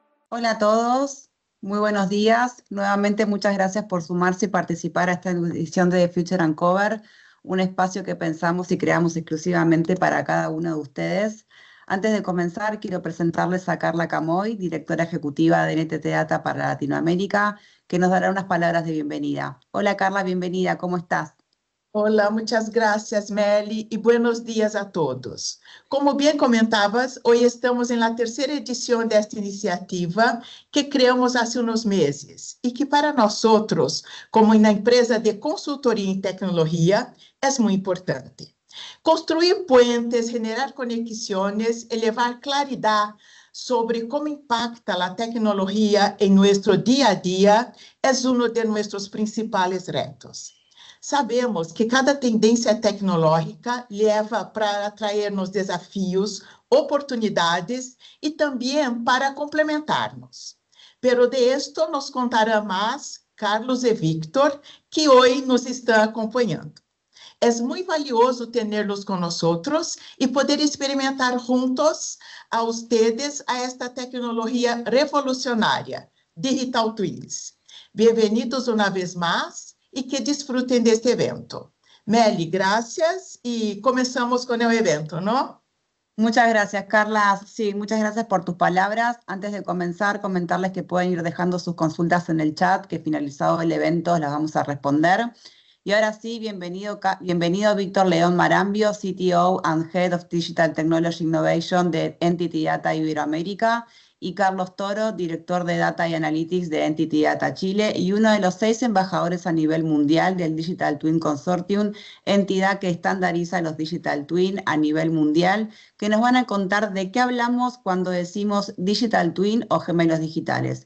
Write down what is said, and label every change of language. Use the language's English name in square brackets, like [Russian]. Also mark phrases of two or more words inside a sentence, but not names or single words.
[Spanish] Hola a todos, muy buenos días. Nuevamente muchas gracias por sumarse y participar a esta edición de The Future Uncover, un espacio que pensamos y creamos exclusivamente para cada uno de ustedes. Antes de comenzar, quiero presentarles a Carla Camoy, directora ejecutiva de NTT Data para Latinoamérica, que nos dará unas palabras de bienvenida. Hola Carla, bienvenida, ¿cómo estás? [Portuguese] Olá, muitas graças, Meli, e [Spanish] buenos dias [Portuguese] a todos. Como bem comentavas, hoje estamos na terceira edição desta iniciativa que criamos há uns meses e que para nós outros, como na empresa de consultoria em tecnologia, é muito importante. [Spanish] Construir puentes, generar [Portuguese] conexões, elevar claridade sobre como impacta a tecnologia em nosso dia a dia é um de nossos principais retos. Sabemos que cada tendência tecnológica leva para atrair-nos desafios, oportunidades e também para complementarmos. [Spanish] Pero de esto nos contará [Portuguese] mais Carlos e Victor, que hoje nos estão acompanhando. É muito valioso tê-los conosco e poder experimentar [Spanish] juntos a ustedes [Portuguese] a esta tecnologia revolucionária, [English] Digital Twins. [Portuguese] Bem-vindos uma vez mais e que disfrutem deste evento. Meli, graças e começamos com o evento, não? [Spanish] Muchas gracias, Carla. Sí, muchas gracias por tus palabras. Antes de comenzar, comentarles que pueden ir dejando sus consultas en el chat, que finalizado el evento las vamos a responder. Y ahora sí, bienvenido Víctor León Marambio, [English] CTO and Head of Digital Technology Innovation [Spanish] de Entity Data Iberoamérica, y Carlos Toro, director de Data y Analytics de Entity Data Chile, y uno de los 6 embajadores a nivel mundial del [English] Digital Twin [Spanish] Consortium, entidad que estandariza los [English] Digital Twin [Spanish] a nivel mundial, que nos van a contar de qué hablamos cuando decimos Digital Twin o gemelos digitales.